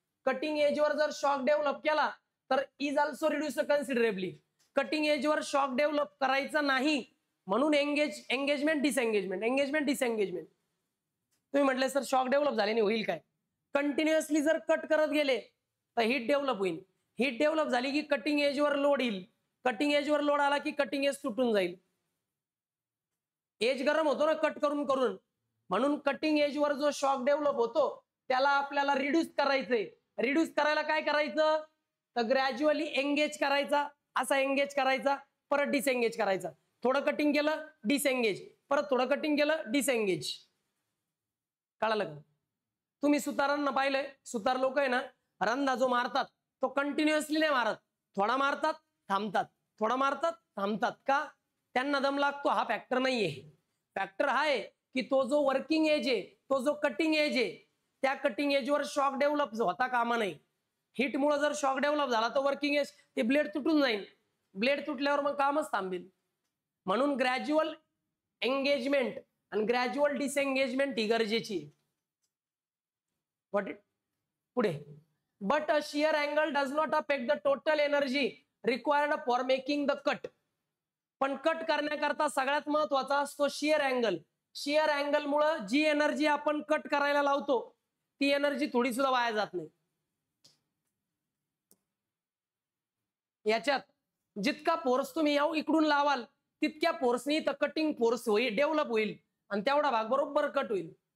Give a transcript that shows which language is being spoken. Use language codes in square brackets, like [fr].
[mr] Cutting एजवर जर shock develop केला तर [en] Is also reduce considerably. [mr] Cutting एजवर shock develop करायचा नाही म्हणून एंगेजमेंट डिसएंगेजमेंट. तुम्ही म्हटले सर शॉक डेव्हलप झाल्याने होईल काय? कंटिन्युअसली जर कट करत गेले तर हीट डेव्हलप होईल. हीट डेव्हलप झाली की कटिंग एजवर लोड येईल. कटिंग एजवर लोड आला की कटिंग एज तुटून जाईल. एज गरम होतो ना कट करून करून, म्हणून कटिंग एजवर जो शॉक डेव्हलप होतो त्याला आपल्याला रिड्यूस करायचंय. रिड्यूस करायला काय करायचं, तर ग्रॅज्युअली एंगेज करायचा, असा एंगेज करायचा, परत डिसएंगेज करायचा. थोडं कटिंग केलं डिसएंगेज, परत थोडं कटिंग केलं डिसएंगेज. कळालं का? तुम्ही सुतारांना पाहिलंय, सुतार लोक आहे ना, रंधा जो मारतात तो कंटिन्युअसली नाही मारत, थोडा मारतात थांबतात, थोडा मारतात थांबतात. का? त्यांना दम लागतो हा फॅक्टर नाहीये. फॅक्टर हा आहे की तो जो वर्किंग एज आहे, तो जो कटिंग एज आहे, त्या कटिंग एजवर शॉक डेव्हलप होता कामा नाही. हिटमुळे जर शॉक डेव्हलप झाला तर वर्किंग एज ते ब्लेड तुटून जाईल. ब्लेड तुटल्यावर मग कामच थांबेल. म्हणून ग्रॅज्युअल एंगेजमेंट आणि ग्रॅज्युअल डिसएंगेजमेंट ही गरजेची आहे. पुढे, [en] But a shear angle does not affect the total energy required for making the cut. [mr] पण कट करण्याकरता सगळ्यात महत्वाचा असतो शियर अँगल. शियर अँगल मुळे जी एनर्जी आपण कट करायला लावतो ती एनर्जी थोडी सुद्धा वाया जात नाही. याच्यात जितका फोर्स तुम्ही इकडून लावाल तितक्या फोर्सनी तर कटिंग फोर्स होईल, डेव्हलप होईल आणि तेवढा भाग बरोबर कट होईल.